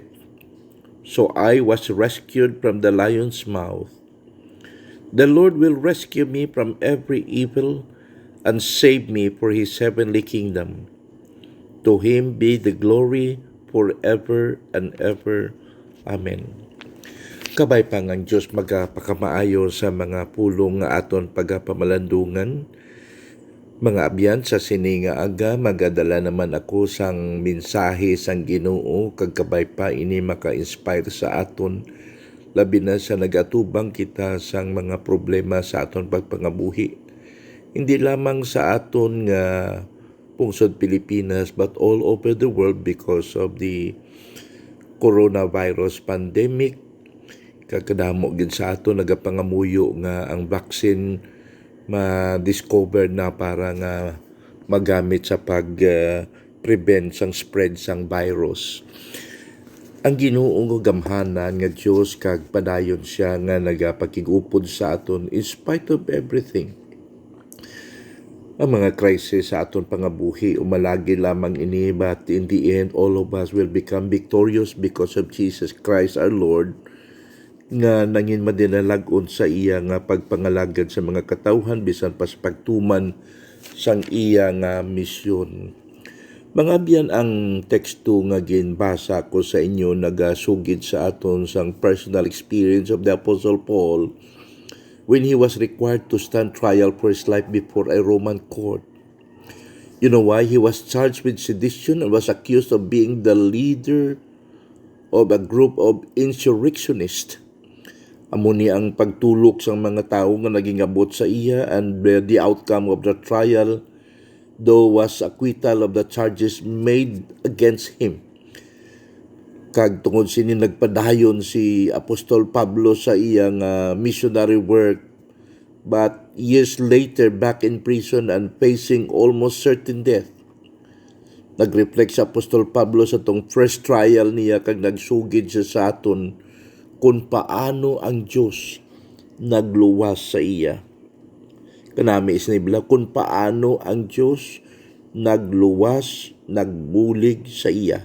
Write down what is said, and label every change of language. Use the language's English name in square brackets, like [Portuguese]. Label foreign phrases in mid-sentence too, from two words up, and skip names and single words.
[English] So I was rescued from the lion's mouth. The Lord will rescue me from every evil and save me for his heavenly kingdom. To him be the glory forever and ever. Amen. [Hiligaynon] Kabay pa ng Diyos magapakamaayo sa mga pulong nga aton pagapamalandungan. Mga abyan, sa sininga aga magadala naman ako sang mensahe sang Ginoo kag kabay pa ini maka-inspire sa aton, labi na sa nagatubang kita sang mga problema sa aton pagpangabuhi. Hindi lamang sa aton nga pungsod Pilipinas [English] but all over the world because of the coronavirus pandemic. [Hiligaynon] Kakadamo gid sa aton nagapangamuyo nga ang vaccine ma-discover na para nga magamit sa pag-prevent sang spread sang virus. Ang Ginoo nga gamhanan nga Dios kag padayon siya nga nagapakigupod sa aton [English] in spite of everything. [Hiligaynon] Ang mga crisis sa aton pangabuhi umalagi lamang ini, [English] but in the end all of us will become victorious because of Jesus Christ our Lord, [Hiligaynon] nga nangin madinalag-on sa iya nga pagpangalagad sa mga katawhan bisan pas pagtuman sang iya nga misyon. Mga abyan, ang teksto nga ginbasa ko sa inyo nagasugid sa aton sang [English] personal experience of the Apostle Paul when he was required to stand trial for his life before a Roman court. You know why? He was charged with sedition and was accused of being the leader of a group of insurrectionists. [Hiligaynon] Amo ni ang pagtulok sa mga tao nga naging abot sa iya, [English] and the outcome of the trial though was acquittal of the charges made against him. [Hiligaynon] Kag tungod sini nagpadayon si Apostol Pablo sa iyang [English] missionary work, but years later back in prison and facing almost certain death. [Hiligaynon] Nag-reflect sa Apostol Pablo sa tong [English] first trial [Hiligaynon] niya kag nagsugid siya sa aton kung paano ang Diyos nagluwas sa iya. Kanami isnibla kung paano ang Diyos nagluwas, nagbulig sa iya.